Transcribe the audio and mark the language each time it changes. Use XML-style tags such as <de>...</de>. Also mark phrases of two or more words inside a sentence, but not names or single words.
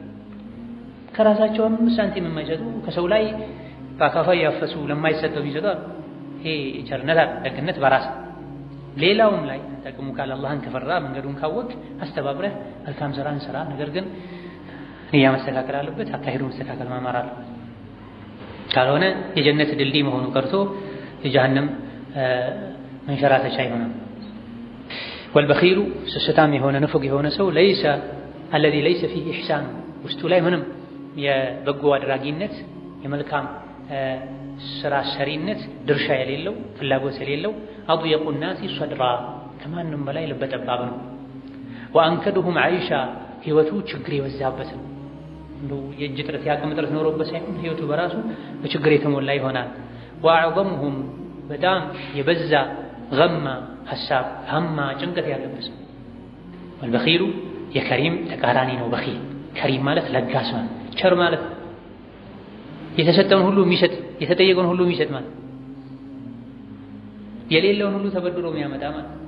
<am>ከራሳቸው 5 ሳንቲም የማይሰጡ ከሰው ላይ በአካፋ ያፈሱ ለማይሰጠው ይሰጣል። ይሄ ቸርነት ደግነት በራስ ሌላውም ላይ ተቀሙ ካለ አላህን ከፈራ መንገዱን ካወቅ አስተባብረህ መልካም ስራን ስራ። ነገር ግን ንያ መስተካከል አለበት፣ አካሄዱ መስተካከል ማማር አለበት። ካልሆነ የጀነት ድልድይ መሆኑ ቀርቶ የጀሃነም መንሸራተቻ ይሆናል። ወልበኺሉ ስስታም የሆነ ንፉግ የሆነ ሰው</am> <ar>ليس الذي ليس فيه إحسان</ar> <am>ውስጡ ላይ ምንም የበጎ አድራጊነት የመልካም ስራ ሰሪነት ድርሻ የሌለው ፍላጎት የሌለው</am> <ar>أضيق الناس صدرا</ar> <am>ከማንም በላይ ልበ ጠባብ ነው።</am> <ar>وأنكدهم عيشا</ar> <am>ህይወቱ ችግር የበዛበት ነው። እንደው የእጅ ጥረት ያቅም ጥረት ኖሮበት ሳይሆን ህይወቱ በራሱ በችግር የተሞላ ይሆናል። وأعظمهم በጣም የበዛ غم ሐሳብ ሀማ ጭንቀት ያለበት ነው። والبخيل የከሪም ተቃራኒ ነው። በኺል ከሪም ማለት ለጋስ ማለት ቸር ማለት የተሰጠውን ሁሉ የሚሰጥ የተጠየቀውን ሁሉ የሚሰጥ ማለት የሌለውን ሁሉ ተበድሮ የሚያመጣ ማለት</am>